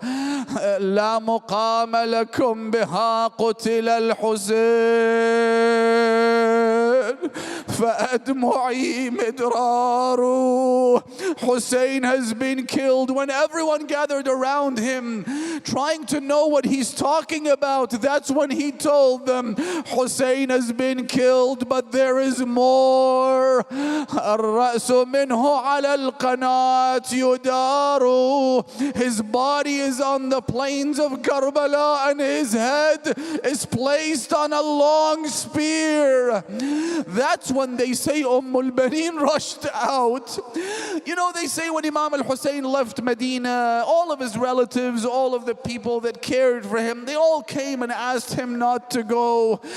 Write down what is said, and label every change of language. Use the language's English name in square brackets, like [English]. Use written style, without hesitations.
[Arabic] La muqama lakum biha qutila al-Husayn fa'admu'i midraru. [English] Hussein has been killed. When everyone gathered around him trying to know what he's talking about, that's when he told them, Hussein has been killed, but there is more. [Arabic] الرأس منه على القناة يدار. [English] His body is on the plains of Karbala and his head is placed on a long spear. That's when they say al-Baneen rushed out. You know, they say when Imam al-Hussain left Medina, all of his relatives, all of the people that cared for him, they all came and asked him not to go.